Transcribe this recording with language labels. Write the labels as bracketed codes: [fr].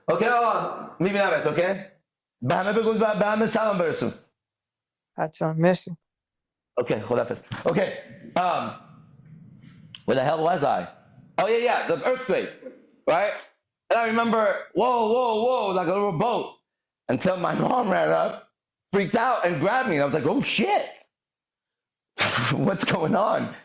[fa] Okay, میبینمت, okay? به همه بگو به همه سلام برسون. حتما مرسی. [en] Okay, [fa] خداحافظ. [en] Okay, where the hell was I? Oh yeah, the earthquake, right? And I remember, whoa, like a little boat, until my mom ran up, freaked out, and grabbed me. And I was like, oh shit, what's going on?